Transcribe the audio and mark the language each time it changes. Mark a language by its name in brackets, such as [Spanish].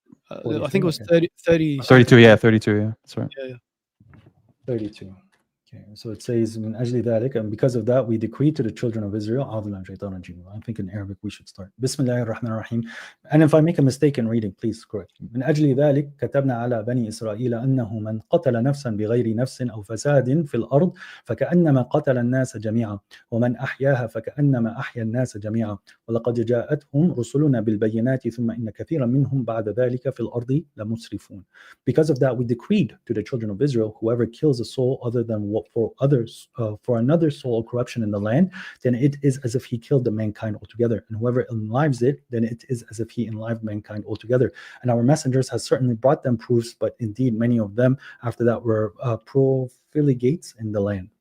[English] I think it was 30. 32. Yeah, 32. Yeah, that's right. Yeah. 32. Okay, so it says, [Arabic] "Min ajli dhalik," [English] and because of that, we decreed to the children of Israel. I think in Arabic we should start. [Arabic] Bismillahir Rahmanir Rahim. [English] And if I make a mistake in reading, please correct me. [Arabic] "Min ajli dhalik katabna ala bani Israel annahu man qatala nafsan bighayri nafsin aw fasadin fil ard فكأنما قتل الناس جميعا ومن أحياها فكأنما أحيا الناس جميعا ولقد جاءتهم رسلنا بالبينات ثم إن كثيرا منهم بعد ذلك في الأرض لمسرفون." [English] Because of that, we decreed to the children of Israel, whoever kills a soul other than what for others, for another soul of corruption in the land, then it is as if he killed the mankind altogether. And whoever enlives it, then it is as if he enlivened mankind altogether. And our messengers has certainly brought them proofs, but indeed many of them after that were profligates in the land.